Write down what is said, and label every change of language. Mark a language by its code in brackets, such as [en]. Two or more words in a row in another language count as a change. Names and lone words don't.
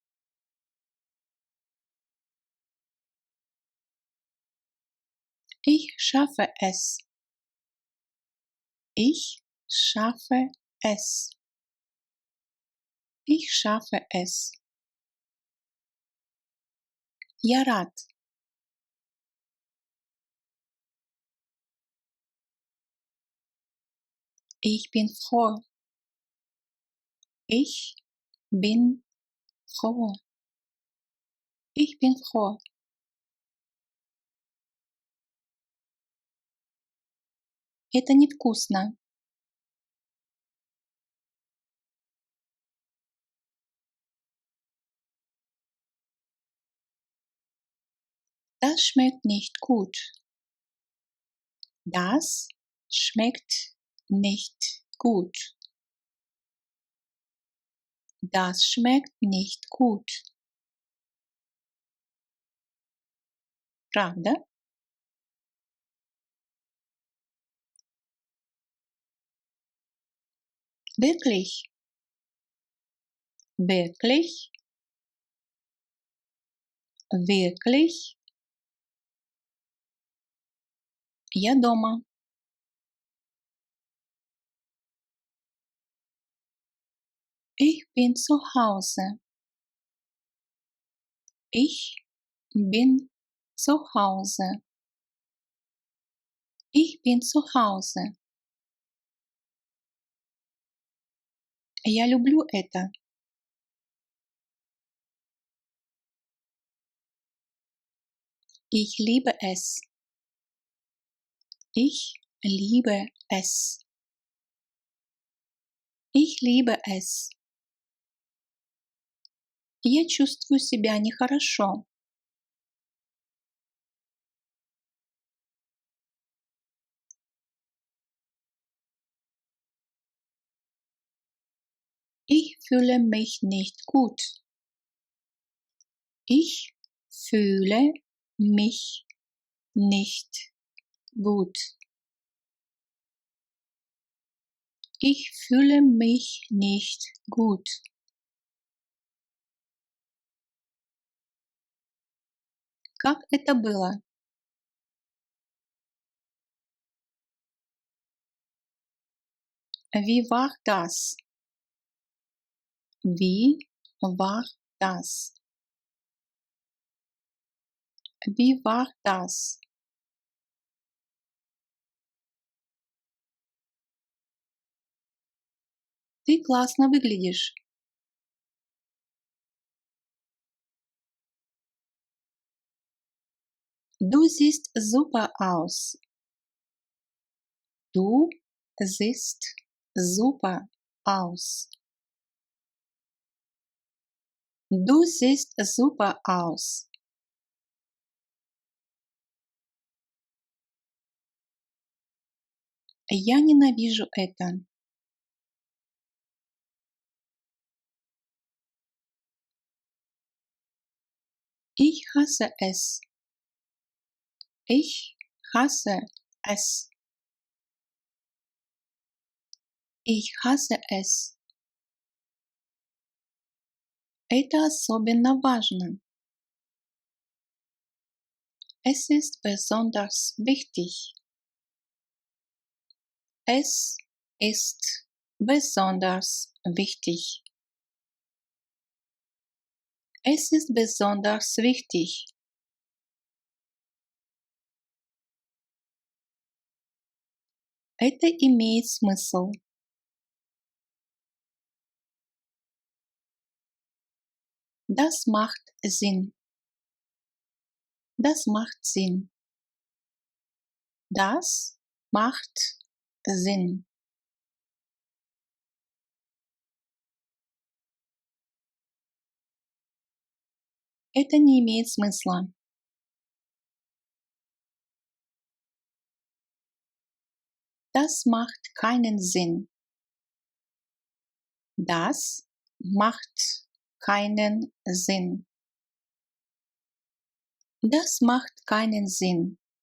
[de] Ich schaffe es. Ich schaffe es. Ich schaffe es. [ru] Я рад. [de] Ich bin froh. Ich bin froh. Ich bin froh. [ru] Это невкусно. [de] Das schmeckt nicht gut. Das schmeckt nicht gut. Das schmeckt nicht gut. [ru] Правда? [de] Wirklich? Wirklich? Wirklich? [ru] Я дома. [de] Ich bin zu Hause. Ich bin zu Hause. Ich bin zu Hause. [ru] Я люблю это. [de] Ich liebe es. Ich liebe es. Ich liebe es. [ru] Я чувствую себя нехорошо. [de] Ich fühle mich nicht gut. Ich fühle mich nicht gut. Ich fühle mich nicht gut. [ru] Как это было? [de] Wie war das? Wie war das? Wie war das? [ru] Ты классно выглядишь. [de] Du siehst super aus. Du siehst super aus. Du siehst super aus. [ru] Я ненавижу это. [de] Ich hasse es. Ich hasse es. Ich hasse es. [ru] Это особенно важно. [de] Es ist besonders wichtig. Es ist besonders wichtig. Es ist besonders wichtig. [ru] Это имеет смысл. [de] Das macht Sinn. Das macht Sinn. Das macht Sinn. [ru] Это не имеет смысла. [de] Das macht keinen Sinn. Das macht keinen Sinn. Das macht keinen Sinn.